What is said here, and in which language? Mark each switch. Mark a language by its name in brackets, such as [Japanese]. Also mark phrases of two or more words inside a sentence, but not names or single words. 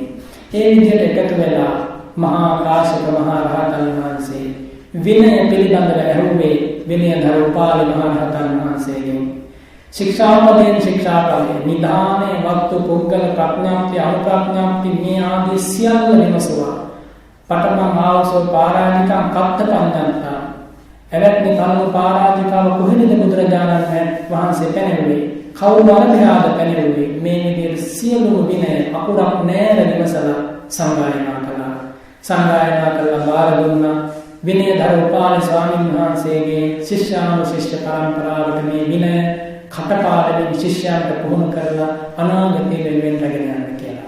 [Sinhala] ඒ විදිහට එකතු වෙලා මහා කාශ්‍යප මහා රහතන් වහන්සේ විනය පිළිබඳව ඇහුවේ විනයධර උපාලි මහා රහතන් වහන්සේගෙන්. ශික්ෂාපදයෙන් ශික්ෂාපදයෙන් නිධානය වක්තු පුද්ගල ප්‍රඥාප්ති අනුප්‍රඥාප්ති මේ ආදී සියල්ල විමසුවා. [Pali] පඨම ආවසෝ පාරාජිකං කප්ත පඤ්ඤන්තා. [Sinhala] එවැනි කලම පාරාජිකාව කොහෙද බුදුරජාණන් වහන්සේ පැනෙන්නේ? කවුරු අරබයාද පැනෙන්නේ? මේ විදිහට සියලුම විනය අකුරක් නෑර විමසලා සංගායනා කළා. සංගායනා කළා බාර දුන්නා. විනයධර උපාලි ස්වාමීන් වහන්සේගේ ශිෂ්‍යානුශිෂ්‍ය පරම්පරාවට මේ විනය කටපාඩමින් ශිෂ්‍යයන්ට පුහුණු කරලා අනාගතයේ වෙනුවෙන් රැගෙන යන්න කියලා.